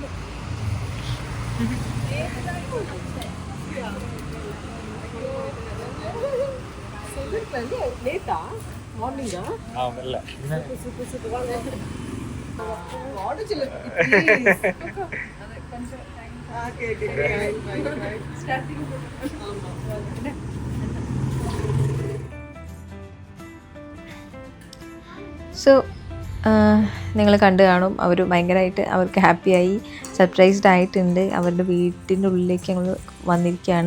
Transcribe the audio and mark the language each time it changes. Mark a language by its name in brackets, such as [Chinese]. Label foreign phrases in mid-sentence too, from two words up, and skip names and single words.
[Tamil] லேட்டா மார்னிங்கா? இல்ல. சூப்பர் சூப்பர் வாங்க. வாடச்சில கொஞ்சம் [Malayalam] സോ നിങ്ങൾ കണ്ടു കാണും, അവർ ഭയങ്കരമായിട്ട് അവർക്ക് ഹാപ്പിയായി, സർപ്രൈസ്ഡ് ആയിട്ടുണ്ട്. അവരുടെ വീട്ടിൻ്റെ ഉള്ളിലേക്ക് ഞങ്ങൾ വന്നിരിക്കുകയാണ്.